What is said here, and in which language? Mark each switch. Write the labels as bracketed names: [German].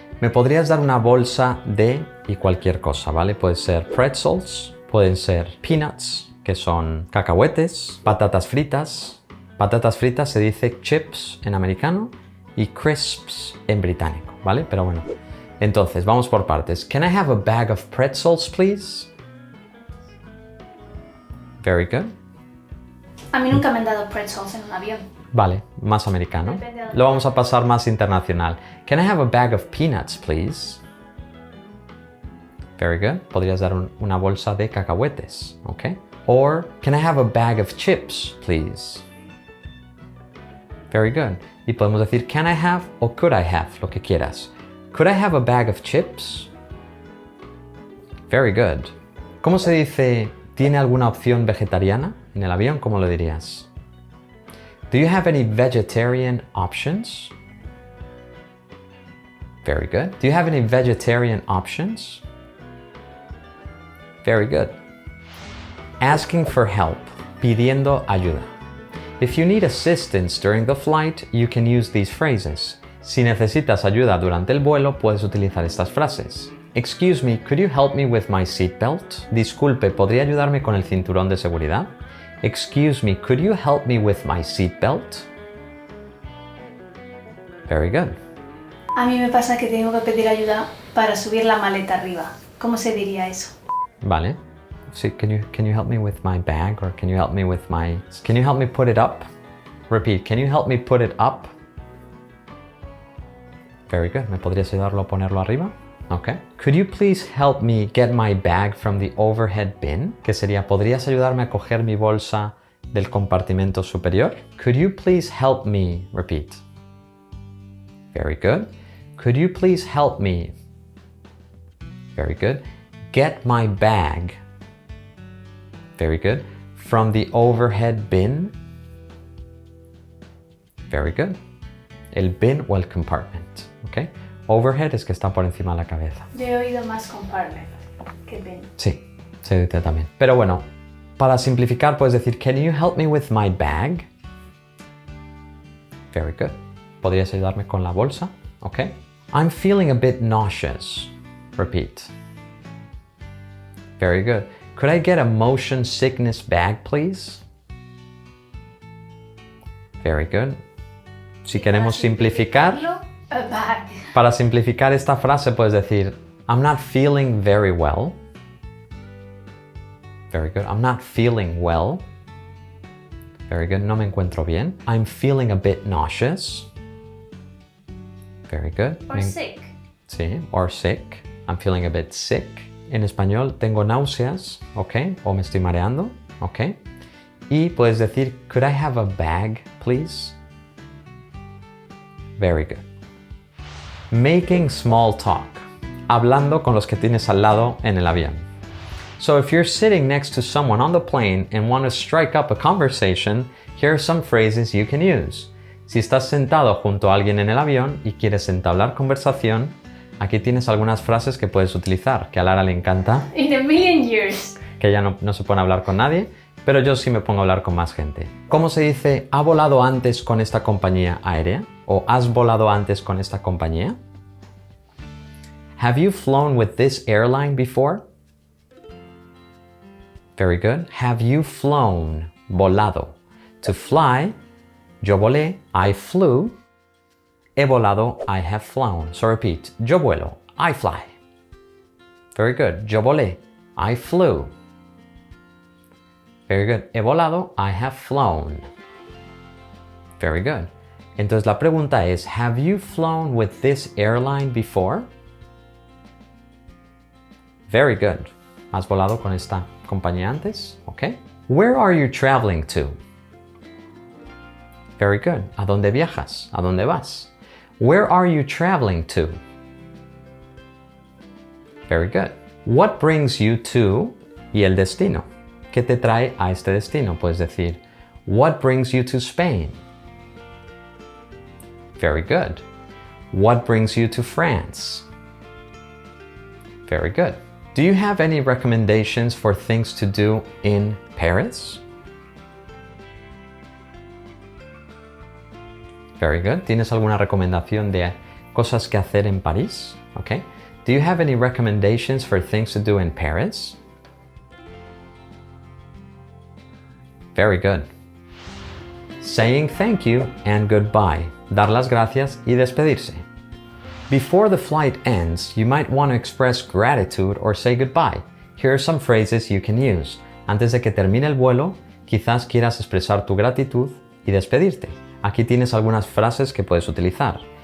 [Spanish] Me podrías dar una bolsa de y cualquier cosa, ¿vale? Puede ser pretzels, pueden ser peanuts, que son cacahuetes, patatas fritas. Patatas fritas se dice chips en americano y crisps en británico, ¿vale? Pero bueno. Entonces, vamos por partes. [English] Can I have a bag of pretzels, please? Very good. [Spanish] A mí nunca me han dado pretzels en un avión. Vale, más americano. Depende de dónde Lo vamos a pasar más internacional. [English] Can I have a bag of peanuts, please? Very good. [Spanish] Podrías dar una bolsa de cacahuetes, ¿ok? [English] Or, can I have a bag of chips, please? Very good. [Spanish] Y podemos decir [English] can I have o could I have, [Spanish] lo que quieras. [English] Could I have a bag of chips? Very good. [Spanish] ¿Cómo se dice tiene alguna opción vegetariana en el avión? ¿Cómo lo dirías? [English] Do you have any vegetarian options? Very good. Do you have any vegetarian options? Very good. Asking for help, [Spanish] pidiendo ayuda. [English] If you need assistance during the flight, you can use these phrases. [Spanish] Si necesitas ayuda durante el vuelo, puedes utilizar estas frases. [English] Excuse me, could you help me with my seatbelt? [Spanish] Disculpe, ¿podría ayudarme con el cinturón de seguridad? [English] Excuse me, could you help me with my seatbelt? Very good. [Spanish] A mí me pasa que tengo que pedir ayuda para subir la maleta arriba. ¿Cómo se diría eso? Vale. [English] Sí, can you help me with my bag or can you help me with my... Can you help me put it up? Repeat, can you help me put it up? Very good. [Spanish] ¿Me podrías ayudarlo a ponerlo arriba? [English] Okay. Could you please help me get my bag from the overhead bin? [Spanish] Que sería, ¿podrías ayudarme a coger mi bolsa del compartimento superior? [English] Could you please help me? Repeat. Very good. Could you please help me? Very good. Get my bag. Very good. From the overhead bin. Very good. [Spanish] El bin o el compartment. [English] Okay. [Spanish] Overhead es que está por encima de la cabeza. Yo he oído más compartment que bin. Sí, se dice también. Pero bueno, para simplificar puedes decir, [English] can you help me with my bag? Very good. [Spanish] ¿Podrías ayudarme con la bolsa? [English] Okay. I'm feeling a bit nauseous. Repeat. Very good. Could I get a motion sickness bag, please? Very good. [Spanish] Si queremos simplificar, [English] A bag. [Spanish] para simplificar esta frase puedes decir, [English] I'm not feeling very well. Very good. I'm not feeling well. Very good. [Spanish] No me encuentro bien. [English] I'm feeling a bit nauseous. Very good. Or sick. Sí, or sick. I'm feeling a bit sick. [Spanish] En español, tengo náuseas, ¿ok? O me estoy mareando, ¿ok? Y puedes decir, [English] could I have a bag, please? Very good. Making small talk. [Spanish] Hablando con los que tienes al lado en el avión. [English] So if you're sitting next to someone on the plane and want to strike up a conversation, here are some phrases you can use. [Spanish] Si estás sentado junto a alguien en el avión y quieres entablar conversación, aquí tienes algunas frases que puedes utilizar, que a Lara le encanta. [English] In a million years. [Spanish] Que ella no se pone a hablar con nadie, pero yo sí me pongo a hablar con más gente. ¿Cómo se dice, ha volado antes con esta compañía aérea? ¿O has volado antes con esta compañía? [English] Have you flown with this airline before? Very good. Have you flown? Volado. To fly, [Spanish] yo volé, [English] I flew. [Spanish] He volado, [English] I have flown. So repeat, [Spanish] yo vuelo, [English] I fly. Very good. [Spanish] Yo volé, [English] I flew. Very good. [Spanish] He volado, [English] I have flown. Very good. [Spanish] Entonces la pregunta es, [English] have you flown with this airline before? Very good. [Spanish] ¿Has volado con esta compañía antes? [English] Okay. Where are you traveling to? Very good. [Spanish] ¿A dónde viajas? ¿A dónde vas? [English] Where are you traveling to? Very good. What brings you to [Spanish] y el destino? ¿Qué te trae a este destino? Puedes decir, [English] what brings you to Spain? Very good. What brings you to France? Very good. Do you have any recommendations for things to do in Paris? Very good. [Spanish] ¿Tienes alguna recomendación de cosas que hacer en París? [English] Okay. Do you have any recommendations for things to do in Paris? Very good. Saying thank you and goodbye. [Spanish] Dar las gracias y despedirse. [English] Before the flight ends, you might want to express gratitude or say goodbye. Here are some phrases you can use. [Spanish] Antes de que termine el vuelo, quizás quieras expresar tu gratitud y despedirte. Aquí tienes algunas frases que puedes utilizar.